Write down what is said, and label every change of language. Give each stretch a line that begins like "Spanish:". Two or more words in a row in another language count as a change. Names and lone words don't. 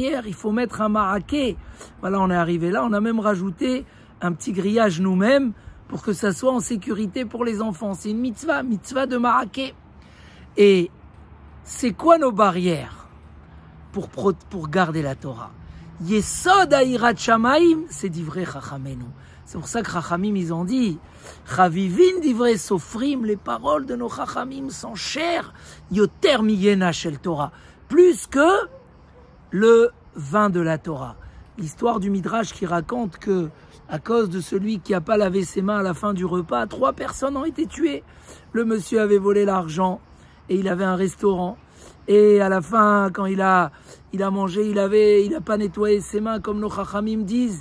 French: Il faut mettre un maraquet. Voilà, on est arrivé là, on a même rajouté un petit grillage nous-mêmes pour que ça soit en sécurité pour les enfants. C'est une mitzvah de maraquet. Et c'est quoi nos barrières pour garder la Torah?
Hebrew: יסוד יראת שמים, c'est דברי חכמינו.
French: C'est pour ça que chachamim, ils ont dit,
Hebrew: חביבין דברי סופרים,
French: les paroles de nos chachamim sont chères,
Hebrew: יותר מיינה של תורה,
French: plus que le vin de la Torah. L'histoire du Midrash qui raconte que, à cause de celui qui n'a pas lavé ses mains à la fin du repas, 3 personnes ont été tuées. Le monsieur avait volé l'argent, et il avait un restaurant. Et à la fin, quand il a mangé, il n'a pas nettoyé ses mains comme nos chachamim disent.